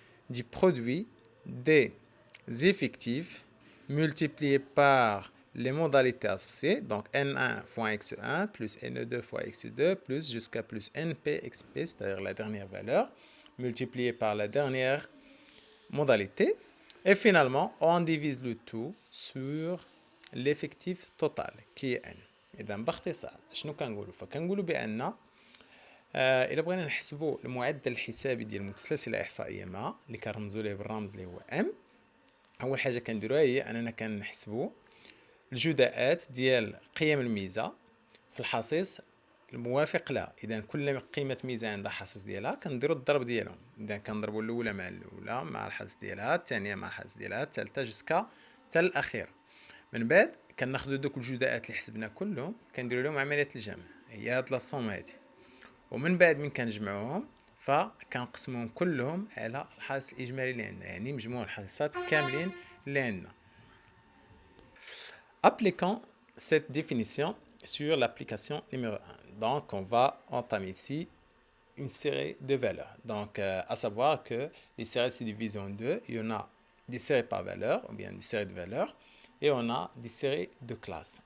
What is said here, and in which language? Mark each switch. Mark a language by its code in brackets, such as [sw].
[fr] du produit des effectifs multipliés par les modalités associées, donc N1 fois X1 plus N2 fois X2 plus jusqu'à plus NP XP, c'est-à-dire la dernière valeur, multiplié par la dernière modalité. Et finalement, on divise le tout sur l'effectif total qui est N. [ar] إذا باختصار شنو كنقولوا؟ فكنقولوا بأن إلا بغينا نحسبوا المعدل الحسابي ديال متسلسلة إحصائية ما اللي كنرمزوا ليه بالرمز اللي هو M، أول حاجة كنديروها هي أننا كنحسبوا الجداءات ديال قيم الميزة في الحصيص الموافق لها. إذا كل قيمة ميزة عندها حصيص ديالها كنديروا الضرب ديالهم. إذا كنضربوا الأولى مع الأولى مع الحصيص ديالها، الثانية مع الحصيص ديالها، الثالثة جسكا حتى الأخيرة. من بعد كناخذوا دوك الجداءات اللي حسبنا كلهم كنديروا لهم عملية الجمع، هي هاد لاصوم هادي. ومن بعد من كنجمعوهم فكنقسموهم كلهم على الحصيص الإجمالي اللي عندنا، يعني مجموع الحصيصات كاملين اللي عندنا. [fr] Appliquons cette définition sur l'application numéro 1. Donc, on va entamer ici une série de valeurs. Donc, à savoir que les séries se divisent en deux. Il y en a des séries par valeur, ou bien des séries de valeurs, et on a des séries de classes.